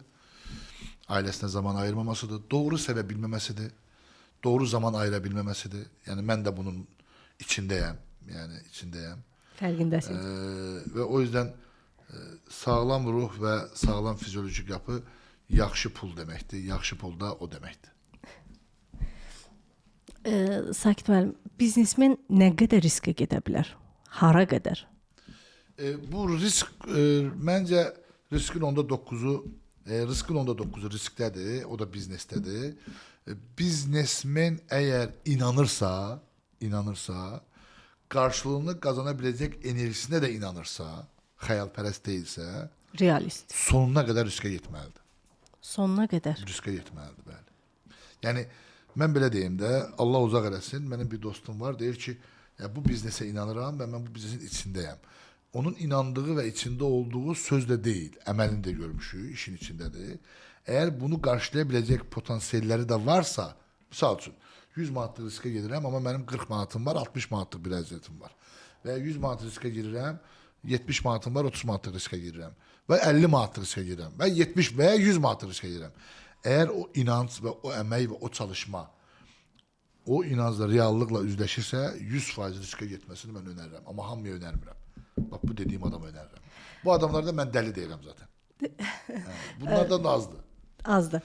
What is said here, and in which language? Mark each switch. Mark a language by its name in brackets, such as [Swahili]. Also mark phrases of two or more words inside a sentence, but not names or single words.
[Turkish] Ailesine zaman ayırmamasıdır. Doğru sevebilmemesidir. Doğru zaman ayırabilmemesidir. Yani ben de bunun içindeyim. Yani içindeyim. [Azerbaijani] Fərqindəsin. [Turkish] Ve o yüzden sağlam ruh ve sağlam fizyolojik yapı yaxşı pul demektir. Yaxşı pul da o demektir. [Azerbaijani] Sakit müəllim, biznesmen nə qədər riskə gedə bilər? Hara qədər? [Turkish] Bu risk bence riskin onda 9'u risktedir. O da biznestedir. Biznesmen eğer inanırsa karşılığını kazanabilecek enerjisine de inanırsa, hayalperest değilse, Realist. sonuna kadar riske gitmelidir. [Azerbaijani] Sonuna qədər. [Turkish] Riske gitmelidir bəli. Yani ben [Azerbaijani] belə deyim də, Allah uzaq eləsin, [Turkish] benim bir dostum var, [Azerbaijani] deyir ki, [Turkish] ya bu biznese inanıram ve ben bu biznesin içindeyim. Onun inandığı ve içinde olduğu sözde değil, [Azerbaijani] əməlində görmüşük, işin içindedir. [Turkish] Eğer bunu karşılayabilecek potansiyelleri de varsa, [Azerbaijani] misal üçün, 100 manatlıq riskə gedirəm, [Turkish] ama benim [Azerbaijani] 40 manatım var, 60 manatlıq bir əziyyətim var. Və 100 manatlıq riskə girirəm, 70 manatım var, 30 manatlıq riskə girirəm. Və 50 manatlıq riskə girirəm. Və 70 veya 100 manatlıq riskə girirəm. [Turkish] Eğer o inanç ve o emek ve o çalışma o inancla, reallıkla üzleşirse 100% riske gitmesini ben öneririm. [Azerbaijani] Ama hamıya önermirəm. [Turkish] Bak bu dediğim adamı öneririm. Bu adamlarda ben deli değilim zaten. [Azerbaijani] Bunlardan da azdı. Azdır.